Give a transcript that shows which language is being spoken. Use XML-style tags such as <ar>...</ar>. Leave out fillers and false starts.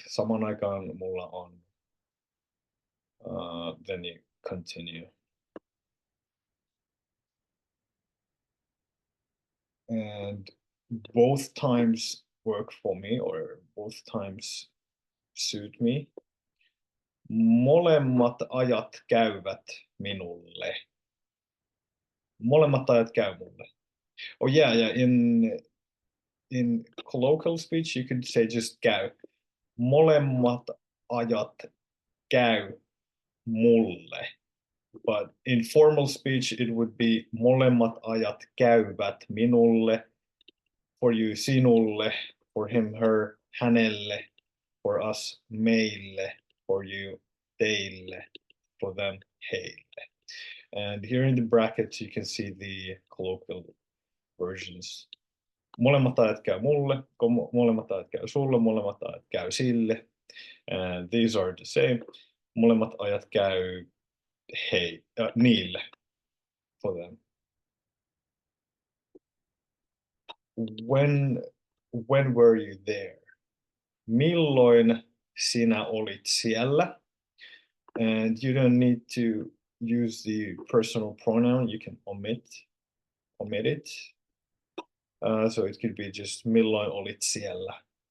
<fi>Samaan aikaan mulla on.</fi> <en>Then you continue. And both times work for me, or both times suit me.</en> <fi>Molemmat ajat käyvät minulle. Molemmat ajat käy mulle.</fi> <en>Oh yeah. In colloquial speech, you could say just käy.</en> <fi>Molemmat ajat käy mulle.</fi> <en>But in formal speech, it would be</en> <fi>molemmat ajat käyvät minulle.</fi> <en>For you, sinulle. For him, her, hänelle. For us, meille. For you, teille. For them, heille. And here in the brackets, you can see the colloquial versions.</en> <fi>Molemmat ajat käy mulle, molemmat ajat käy sulle, molemmat ajat käy sille.</fi> <en>And these are the same.</en> <fi>Molemmat ajat käy niille,</fi> <en>for them. When were you there?</en> <fi>Milloin sinä olit siellä?</fi> <en>And you don't need to use the personal pronoun. You can omit it. So it could be just</en> <fi>milloin olit siellä.</fi>